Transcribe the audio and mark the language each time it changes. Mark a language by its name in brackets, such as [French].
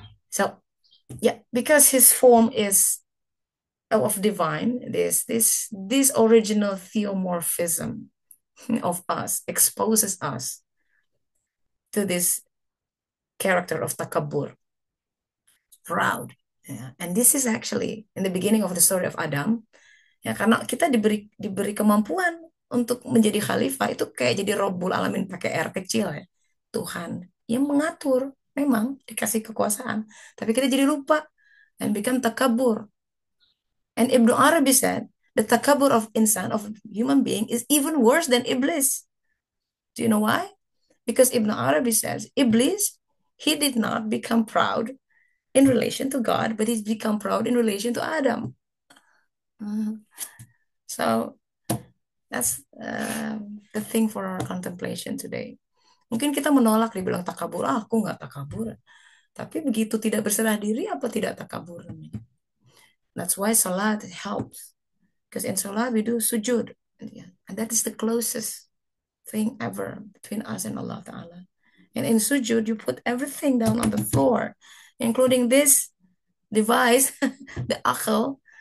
[English] So yeah, because his form is of divine, this original theomorphism of us exposes us to this character of takabur, proud. Yeah. And this is actually in the beginning of the story of Adam. [Indonesian] Ya, karena kita diberi kemampuan untuk menjadi khalifah itu kayak jadi Rabbul Alamin pakai R kecil ya. Tuhan yang mengatur, memang dikasih kekuasaan, tapi kita jadi lupa [English] and become takabur. And Ibnu Arabi said, the takabur of insan, of human being, is even worse than Iblis. Do you know why? Because Ibn Arabi says, Iblis, he did not become proud in relation to God, but he's become proud in relation to Adam. So that's the thing for our contemplation today. [Indonesian] Mungkin kita menolak dibilang takabur, aku nggak takabur. Tapi begitu tidak berserah diri, apa tidak takabur? [English] That's why salat helps. Because in salat we do sujud. And that is the closest thing ever between us and Allah Ta'ala. And in sujud, you put everything down on the floor, including this device, the akal.